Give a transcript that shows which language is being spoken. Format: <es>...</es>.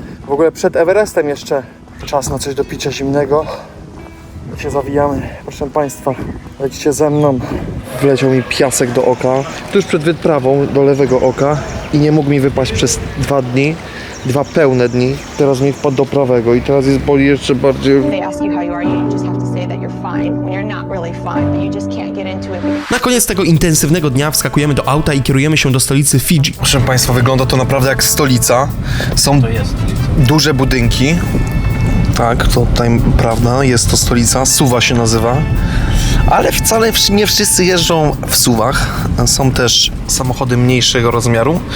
<pl>W ogóle przed Everestem jeszcze. Czas na coś do picia zimnego. I się zawijamy, proszę Państwa, lecicie ze mną. Wleciał mi piasek do oka, tuż przed wyprawą do lewego oka i nie mógł mi wypaść przez 2 dni, 2 pełne dni. Teraz mi wpadł do prawego i teraz jest boli jeszcze bardziej.</pl> <en>They ask you how you are, you just have to say that you're fine when you're not really fine, but you just can't get into it.</en> <pl>Na koniec tego intensywnego dnia wskakujemy do auta i kierujemy się do stolicy Fidżi. Proszę Państwa, wygląda to naprawdę jak stolica. Są duże budynki. Tak, to tutaj prawda, jest to stolica, Suwa się nazywa. Ale wcale nie wszyscy jeżdżą w SUVach. Są też samochody mniejszego rozmiaru.</pl>